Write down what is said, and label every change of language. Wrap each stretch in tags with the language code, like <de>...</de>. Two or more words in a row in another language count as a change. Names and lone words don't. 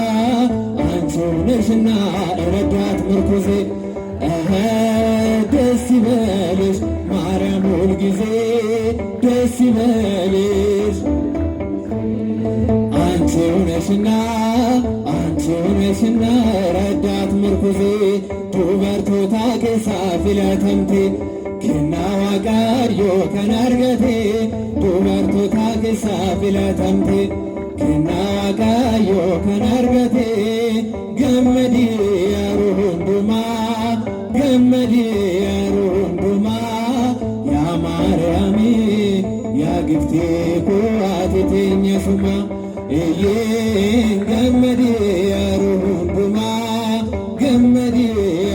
<am>ረዳት ምርኩዜ ደስ ይበልሽ ማርያም ሁልጊዜ ደስ ይበልሽ አንቺው ነሽና ረዳት</am> <om>ምርኩዜ ዱበርቶታ keessaa filatamte kennaa Waaqayyoo kan argate dubartoota keessaa filatamte kennaa Waaqayyoo kan argate gammadii yeroo hundumaa gammadii yeroo hundumaa yaa Maariyaami yaa giftee koo ati teenya sumaa eeyyeen gammadii yeroo hundumaa gammadii</om>